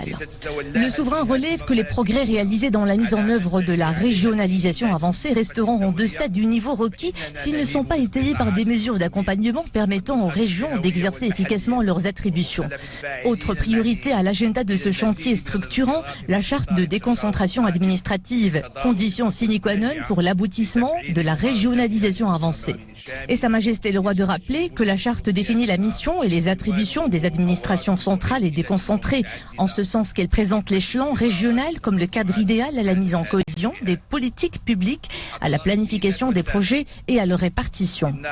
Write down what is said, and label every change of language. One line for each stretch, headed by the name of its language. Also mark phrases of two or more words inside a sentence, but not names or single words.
French: Le souverain relève que les progrès réalisés dans la mise en œuvre de la régionalisation avancée resteront en deçà du niveau requis s'ils ne sont pas étayés par des mesures d'accompagnement permettant aux régions d'exercer efficacement leurs attributions. Autre priorité à l'agenda de ce chantier structurant, la charte de déconcentration administrative, condition
Latin: sine qua non
French: pour l'aboutissement de la régionalisation avancée. Et Sa Majesté le Roi de rappeler que la charte définit la mission et les attributions des administrations centrales et déconcentrées, en ce sens qu'elle présente l'échelon régional comme le cadre idéal à la mise en cohésion des politiques publiques, à la planification des projets et à leur répartition.